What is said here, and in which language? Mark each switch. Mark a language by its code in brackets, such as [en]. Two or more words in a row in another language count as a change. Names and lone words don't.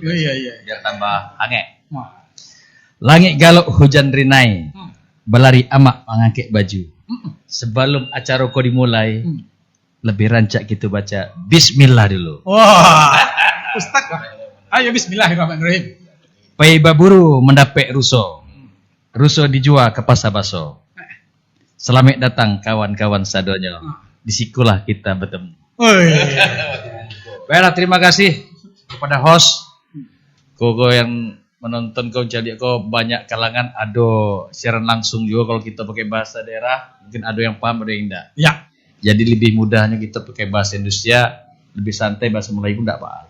[id] Iya. Biar tambah hangat. [min] Langit galuk hujan rinai, berlari amak mengangkat baju. [id] Sebelum acara kau dimulai, lebih rancak kita baca Bismillah dulu. Wah, Ustaz. Ayo Bismillahirrahmanirrahim. [min] Pai baburu mendapek ruso. Ruso dijual ke pasar baso. Selamat datang kawan-kawan sadonyo. [id] Disikulah kita bertemu. Baiklah, terima kasih kepada host. Kau yang menonton kau jadi kau banyak kalangan. Ada siaran langsung juga kalau kita pakai bahasa daerah. Mungkin ada yang paham, ada yang enggak. Ya. Jadi lebih mudahnya kita pakai bahasa Indonesia. Lebih santai bahasa Melayu pun enggak apa-apa.